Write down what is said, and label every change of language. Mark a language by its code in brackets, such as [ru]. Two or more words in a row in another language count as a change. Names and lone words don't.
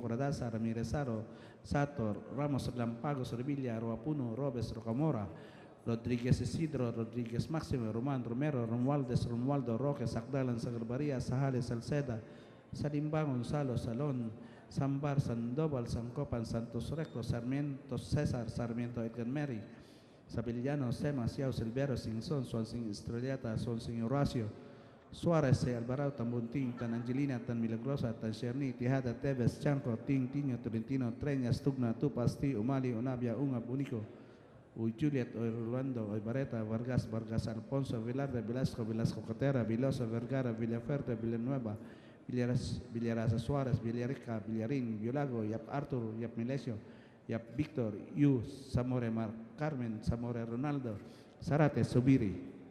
[en] Coradaza, Ramirez Aro, Sator, Ramos, Lampagos, Revilla, Roapuno, Robes, Rocamora, Rodríguez Isidro, Rodríguez Máximo, Román, Romero, Romualdo, Roque, Sacdalan, Sagarbaria, Sajales, Salceda, Salimbang, Gonzalo, Salón, Sambar, Sandoval, Sancopan, Santos Recto, Sarmiento, César, Sarmiento, Edgar Mary, Sabillano, Sema, Siao, Silvero, Sinson, Swansing, Estrellata, Swansing, Horacio, Suarez, Alvarado, Tan Bunting, Tan Angelina, Tan Milagrosa, Tan Cherny, Tijada, Tevez, Chanco, Tiño, Tolentino, Treñas, Tugna, Tupasti, Umali, Unabia, Ungab, Unico, Uy Juliet, Uy Rolando, Uy Bareta, Vargas, Alfonso, Velarde, Velasco Cotera, Viloso, Vergara, Villaferte, Villanueva, Villarasa Suárez, Villarica, Villarín, Violago, Yap Arthur, Yap Milesio, Yap Víctor, Yu, Zamore Mar Carmen, Zamore Ronaldo, Zarate, Subiri.